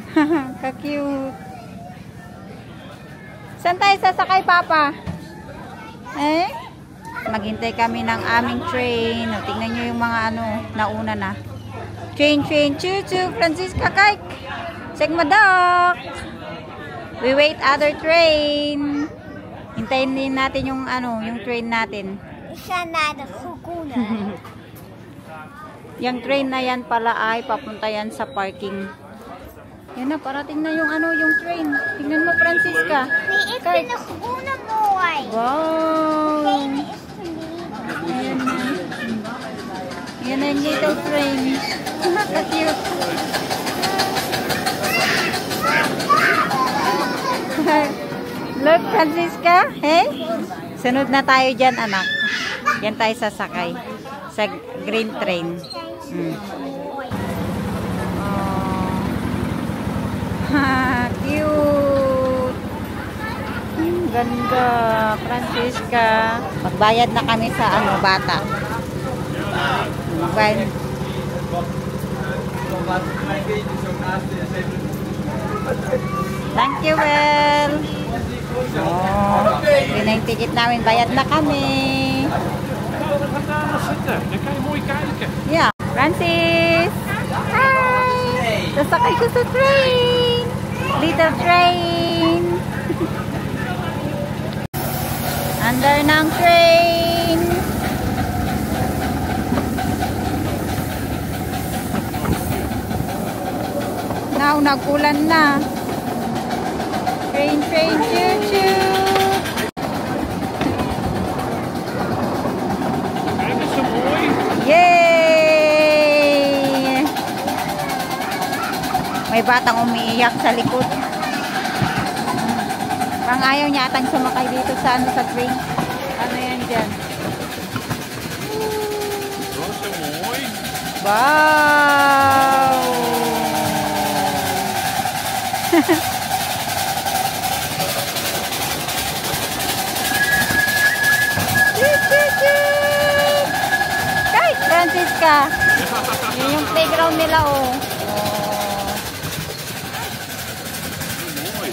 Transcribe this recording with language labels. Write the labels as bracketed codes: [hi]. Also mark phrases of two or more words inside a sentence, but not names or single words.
[tl] Ka-cute. Saan tayo sasakay, Papa? Eh? Maghintay kami ng aming train. O, tingnan nyo yung mga ano, nauna na. [en] Train, choo-choo, Francisca Kike. Segmadok. We wait other train. [tl] Hintayin din natin yung ano, yung train natin. Isa na de Guguna. Yung train na yan pala ay papunta yan sa parking. Yan na, parating na yung ano, yung train. Tingnan mo, Francisca. [nl] Nee, ik vind de groene mooi. [en] Wow! [nl] Gele is verleden. [tl] Ayan na. Yan na yung [en] little train. [tl] Ka-cute. Look, Francisca. Hey? Sunod na tayo dyan, anak. Yan tayo sasakay. Sa [en] green train. [tl] Ha, cute. Ganda, Francisca. Magbayad na kami sa ano, bata. Magbayad. [en] Thank you, Well. [tl] Oh, yun na yung ticket namin. Bayad na kami. [nl] Zitten. Dan kan je mooi kijken. [en] Yeah. Francis. Hi. [tl] Sasakay ko sa train. [en] Little train. [tl] Under ng train. Now, nag-ulan na. [en] Train, choo-choo. [nl] Kijk eens zo mooi. Yay! [tl] May batang umiiyak sa likod. Parang ayaw niya atang sumakay dito sa ano, sa train. Ano yan dyan? [nl] Dat is zo mooi. [tl] Wow! Kahit Francisca. Yun yung playground nila, oh. [nl] Mooi.